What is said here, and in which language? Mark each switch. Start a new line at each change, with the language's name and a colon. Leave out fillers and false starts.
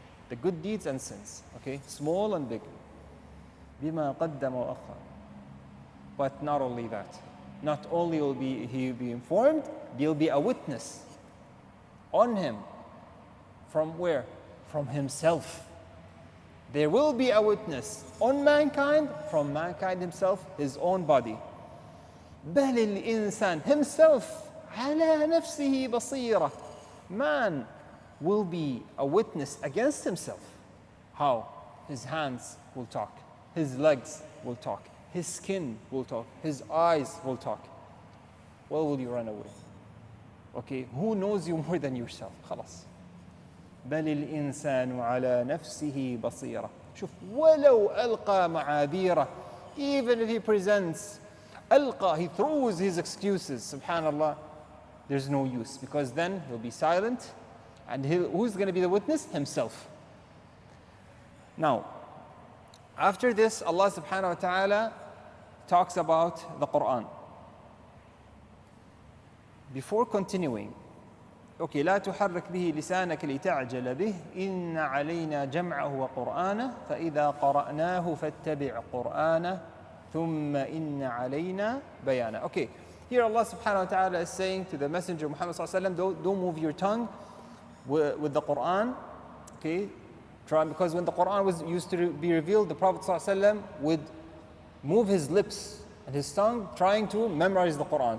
English: The good deeds and sins. Okay? Small and big.
Arabic: بما قدم وأخر.
English: But not only that. Not only will he be informed, there'll be a witness on him. From where? From himself. There will be a witness on mankind, from mankind himself, his own body.
Arabic: بل الإنسان,
English: himself,
Arabic: على نفسه بصيرة.
English: Man will be a witness against himself. How? His hands will talk. His legs will talk. His skin will talk. His eyes will talk. Well, will you run away? Okay, who knows you more than yourself?
Arabic: خلاص. بل الإنسان على نفسه بصيرة. شوف, ولو ألقى معاذيره.
English: Even if he presents, ألقى, he throws his excuses, subhanallah, there's no use, because then he'll be silent, and who's going to be the witness? Himself. Now, after this, Allah subhanahu wa ta'ala talks about the Qur'an. Before continuing, okay,
Arabic: لا تحرك به لسانك لتعجل به إن علينا جمعه وقرآنه فإذا قرأناه فاتبع قرآنه ثم إن علينا بيانه.
English: Okay, here Allah subhanahu wa ta'ala is saying to the Messenger Muhammad sallallahu alaihi wasallam, don't move your tongue with the Qur'an. Okay, because when the Qur'an was used to be revealed, the Prophet sallallahu alaihi wasallam would move his lips and his tongue trying to memorize the Qur'an.